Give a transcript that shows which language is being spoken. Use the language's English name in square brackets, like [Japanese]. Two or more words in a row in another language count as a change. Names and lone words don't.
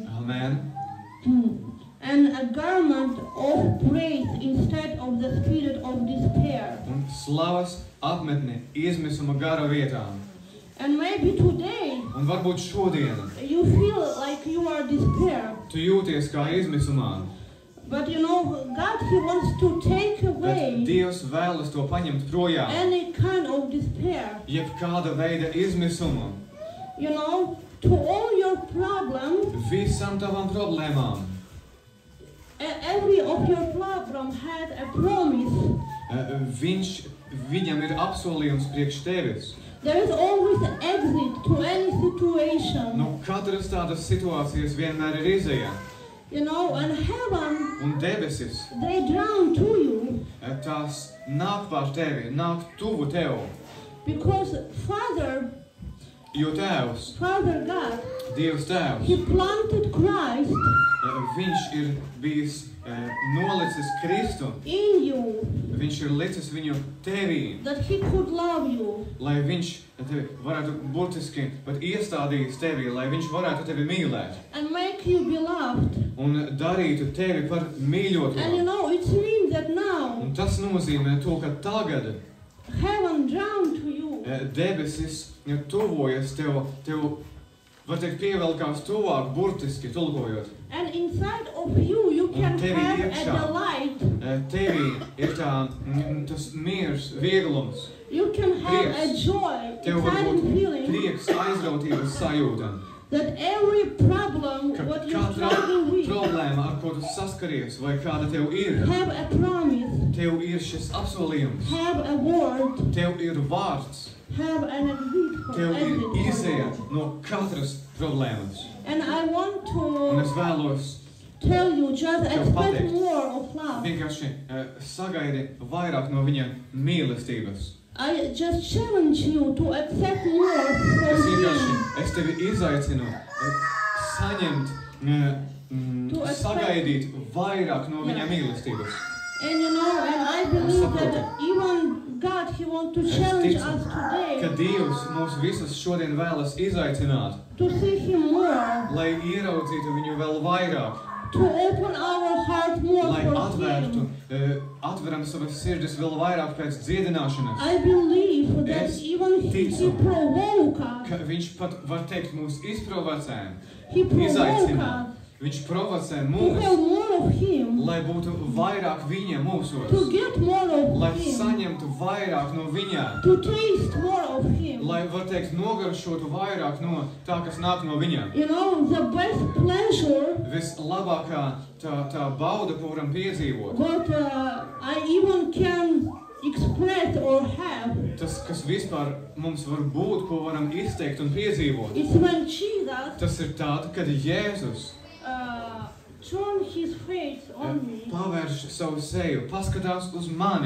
[English] Amen. and a garment of praise instead of the spirit of despair. [Latvian] Un slavas apmetni izmisuma gara vietā. [English] And maybe today [Latvian] Un varbūt šodien [English] you feel like you are despair, [Latvian] tu jūties kā izmisumā, [English] but you know, God, He wants to take [Latvian] bet [English] away [Latvian] Dievs vēlas to paņemt projām. [English] any kind of despair. [Latvian] Jebkāda veida izmisumu, [English] You know, to all your problems, [Latvian] visam tavām problēmām. [English] every of your problem had a promise. [Latvian] Viņam ir apsolījums priekš tevis. [English] There is always an exit to any situation. [Latvian] No katras tādas situācijas vienmēr ir izēja. [English] You know, and heaven, [Latvian] Un debesis, [English] they drown to you [Latvian] tās nāk pār tevi, nāk tuvu tev. [English] because Father [Latvian] Jo Tēvs, [English] God, [Latvian] Dievs Tēvs, [English] He planted Christ [Latvian] Viņš ir bijis nolicis Kristu. [English] in you, [Latvian] Viņš ir licis viņu tevī, [English] that He could love you. [Latvian] lai viņš tevi varētu burtiski pat iestādījis tevī, lai viņš varētu tevi mīlēt [English] And make you beloved. [Latvian] un darītu tevi par mīļoto. [English] And you know, it means that now [Latvian] Un tas nozīmē to, ka tagad [English] heaven drawn to you. [Latvian] debesis tuvojas tev, var teikt, pievelkās tuvāk, burtiski tulkojot. [English] And inside of you, you can [Latvian] tevi [English] have a [Latvian] iekšā. [English] delight. [Latvian] Tevi ir tas miers, vieglums. [English] You can have a [Latvian] Prieks. [English] joy, [Latvian] Tev var [English] exciting [Latvian] būt [English] feeling [Latvian] prieks, aizrautības sajūta. [English] that every problem [Latvian] Ka [English] what you're [Latvian] katra [English] struggling with [Latvian] problēma, ar ko tu saskaries, vai kāda tev ir, [English] have a promise, [Latvian] tev ir šis apsolījums, [English] have a word, [Latvian] tev ir vārds, [English] have an exit for [Latvian] tev ir [English] exit. [Latvian] izēja no katras problēmas. [English] And I want [Latvian] Un es [English] to [Latvian] vēlos [English] tell you, just [Latvian] Tev [English] expect [Latvian] pateikt. [English] more of love. [Latvian] vienkārši sagaidi vairāk no viņa mīlestības. [English] I just challenge you to accept more [Latvian] Es [English] from [Latvian] vienkārši, [English] Him. [Latvian] es tevi izaicinu saņemt, sagaidīt vairāk no viņa mīlestības. [English] And you know, and I believe [Latvian] saprotu. [English] that even God, He wants to [Latvian] Es [English] challenge [Latvian] ticu, [English] us [Latvian] ka [English] today [Latvian] Dievs mūs visus šodien vēlas izaicināt, [English] to see Him more, [Latvian] lai ieraudzītu viņu vēl vairāk, [English] to open our heart more [Latvian] lai [English] for [Latvian] atvērtu, [English] Him. [Latvian] atveram savas sirdis vēl vairāk pēc dziedināšanas. [English] I believe that [Latvian] Es [English] even He [Latvian] ticu, [English] provoke [Latvian] Ka [English] us. [Latvian] viņš pat, var teikt, mūs izprovocē, [English] He provoke [Latvian] izaicina. [English] us [Latvian] Viņš provocē [English] to [Latvian] mūs, [English] have more of Him, [Latvian] lai būtu vairāk viņa mūsos, [English] to get more [Latvian] lai [English] of Him, [Latvian] saņemtu vairāk no viņa, [English] to taste more of Him. [Latvian] lai, var teikt, nogaršotu vairāk no tā, kas nāk no viņa. [English] You know, the best pleasure [Latvian] Vislabākā tā bauda, ko varam piedzīvot, [English] what I even can express or have, [Latvian] tas, kas vispār mums var būt, ko varam izteikt un piedzīvot, [English] is when Jesus [Latvian] tas ir tāda, kad Jēzus [English] turned His face on me. [Latvian] pavērš savu seju, paskatās uz mani,